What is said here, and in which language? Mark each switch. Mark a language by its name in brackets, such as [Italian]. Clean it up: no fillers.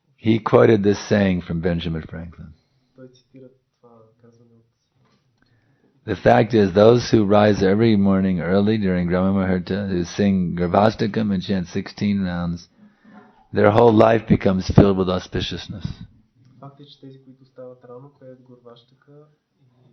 [English] he quoted this saying from Benjamin Franklin. [Bulgarian] той цитира това казване от [English] The fact is, those who rise every morning early during Brahma Muhurta, who sing Garbhastakam and chant 16 rounds, their whole life becomes filled with auspiciousness. [Bulgarian] Факт е, че тези, които стават рано, пеят Гурваштака и